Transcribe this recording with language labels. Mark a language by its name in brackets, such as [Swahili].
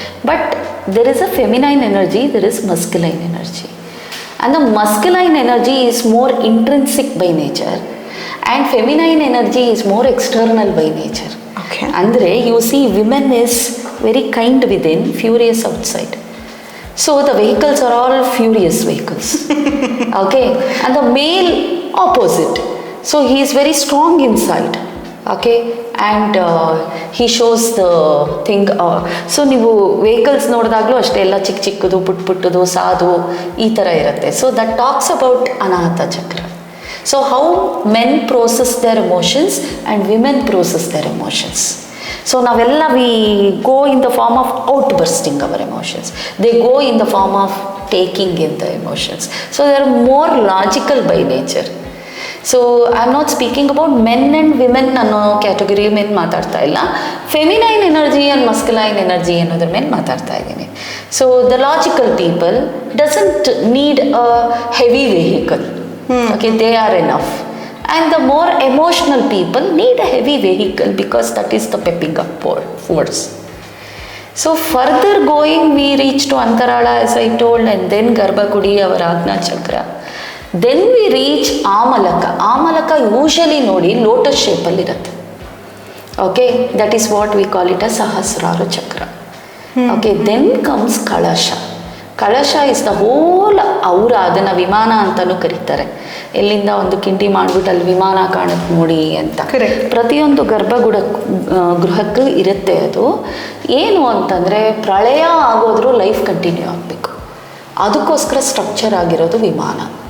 [English] But there is a feminine energy, there is masculine energy, and the masculine energy is more intrinsic by nature and feminine energy is more external by nature. ಅಂದರೆ you see women is very kind within, furious outside. So the vehicles are all furious vehicles. Okay, and the male opposite. So he is very strong inside. Okay, and he shows the thing. [Kannada] So ನೀವು vehicles ನೋಡಿದಾಗಲೂ ಅಷ್ಟೇ ಎಲ್ಲ ಚಿಕ್ಕ ಚಿಕ್ಕದು, ಪುಟ್ ಪುಟ್ಟದು, ಸಾಧು, ಈ ಥರ ಇರುತ್ತೆ. [English] So that talks about Anahata chakra. So how men process their emotions and women process their emotions. So [Kannada] ನಾವೆಲ್ಲ [English] we go in the form of outbursting our emotions. They go in the form of taking in the emotions. So they are more logical by nature. So I am not speaking about men and women [Kannada] ಅನ್ನೋ category ಮೇಲೆ ಮಾತಾಡ್ತಾ ಇಲ್ಲ. Feminine energy and ಮಸ್ಕ್ಯುಲೈನ್ energy ಅನ್ನೋದ್ರ ಮೇಲೆ ಮಾತಾಡ್ತಾ ಇದ್ದೀನಿ. [English] So the logical people doesn't need a heavy vehicle. Okay, they are enough. And the more emotional people need a heavy vehicle because that is the pepping up force. So further going, we reach to Antarala, as I told, and then Garbhagriha, our Ajna Chakra. Then we reach Amalaka. Amalaka usually [Kannada] nodi [English] lotus shape [Kannada] alli irutte. [English] Okay, that is what we call it as Sahasrara Chakra. Okay, then comes Kalasha. [Kannada] ಕಳಶ [English] is the whole, [Kannada] ಅವರ ಅದನ್ನು ವಿಮಾನ ಅಂತಲೂ ಕರೀತಾರೆ. ಎಲ್ಲಿಂದ ಒಂದು ಕಿಂಡಿ ಮಾಡಿಬಿಟ್ಟು ಅಲ್ಲಿ ವಿಮಾನ ಕಾಣುತ್ತೆ ನೋಡಿ ಅಂತ. ಪ್ರತಿಯೊಂದು ಗೃಹಕ್ಕೂ ಇರುತ್ತೆ. ಅದು ಏನು ಅಂತಂದರೆ, ಪ್ರಳಯ ಆಗೋದ್ರೂ ಲೈಫ್ ಕಂಟಿನ್ಯೂ ಆಗಬೇಕು, ಅದಕ್ಕೋಸ್ಕರ ಸ್ಟ್ರಕ್ಚರ್ ಆಗಿರೋದು ವಿಮಾನ.